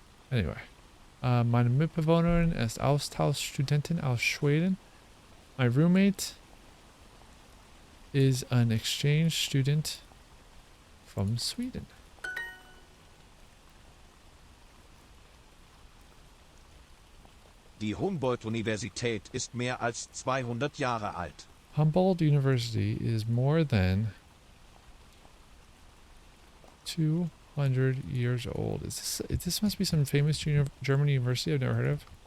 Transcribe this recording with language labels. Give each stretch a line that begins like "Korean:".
English: Anyway.
German: Meine Mitbewohnerin ist Austauschstudentin aus Schweden.
English: My roommate is an exchange student from Sweden.
German: Die Humboldt-Universität ist mehr als 200 Jahre alt.
English: Humboldt University is more than 200 years old. This must be some famous German university I've never heard of.